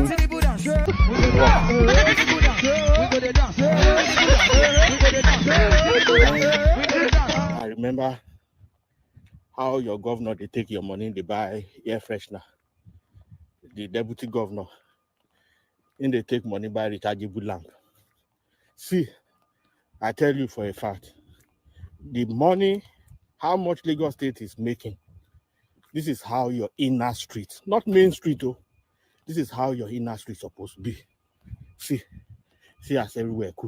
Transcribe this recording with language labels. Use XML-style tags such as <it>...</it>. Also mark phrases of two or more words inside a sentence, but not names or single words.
<pcm>Tinubu dance. We go the dance. Tinubu dance. We go the dance. We go the dance. I remember how your governor they take your money, they buy air freshener. The deputy governor, and they take money by rechargeable lamp. See, I tell you for a fact, the money, how much Lagos State is making, this is how your inner street, not main street, oh, this is how your inner street supposed to be. See as everywhere cool.</pcm>